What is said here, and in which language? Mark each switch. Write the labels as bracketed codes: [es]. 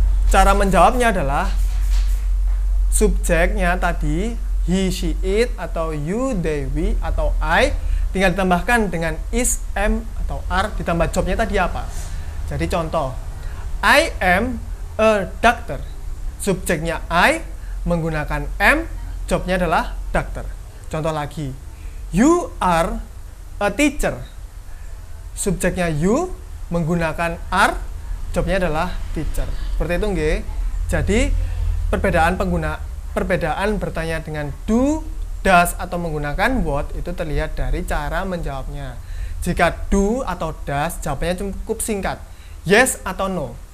[id] Cara menjawabnya adalah subjeknya tadi he, she, it, atau you, they, we, atau I, tinggal ditambahkan dengan is, am, atau are, ditambah jobnya tadi apa. Jadi contoh, [en] I am a doctor. [id] Subjeknya I, menggunakan am, jobnya adalah doctor. Contoh lagi, [en] you are a teacher. [id] Subjeknya you, menggunakan are, jobnya adalah teacher. Seperti itu nggih. Jadi perbedaan bertanya dengan do, does, atau menggunakan what itu terlihat dari cara menjawabnya. Jika do atau does, jawabannya cukup singkat, yes atau no.